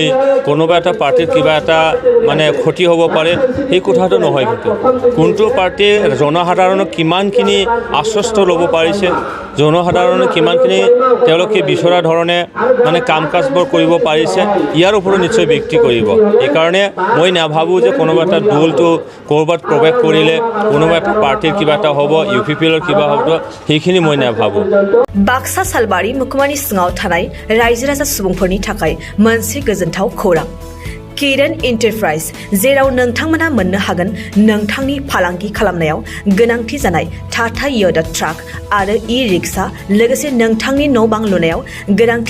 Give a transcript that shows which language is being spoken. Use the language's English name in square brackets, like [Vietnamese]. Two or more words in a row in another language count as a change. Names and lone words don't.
[Assamese] কোনোবা এটা পাৰ্টিৰ কিবা এটা মানে ক্ষতি হ'ব পাৰে সেই কথাটো নহয় কিন্তু কোনটো পাৰ্টিয়ে জনসাধাৰণক কিমানখিনি আশ্বস্ত ল'ব পাৰিছে জনসাধাৰণে কিমানখিনি তেওঁলোকে বিচৰা ধৰণে মানে কাম কাজবোৰ কৰিব পাৰিছে ইয়াৰ ওপৰত নিশ্চয় ব্যক্তি কৰিব সেইকাৰণে মই নাভাবোঁ যে কোনোবা এটা দলটো ক'ৰবাত প্ৰৱেশ কৰিলে কোনোবা এটা পাৰ্টিৰ কিবা এটা হ'ব UPPৰ কিবা হ'ব সেইখিনি মই নাভাবোঁ [Bodo] बाक्सा सालबारि मुखुमानि सिङाव थानाय रायजो राजा सुबुंफोरनि थाखाय मोनसे गोजोनथाव खौरां किरण एन्टारप्राइज जेराव नोंथांमोना मोननो हागोन नोंथांनि फालांगि खालामनायाव गोनांथि जानाय टाटा योदा ट्राक आरो ई-रिक्शा लोगोसे नोंथांनि न' बां लुनायाव गोनांथि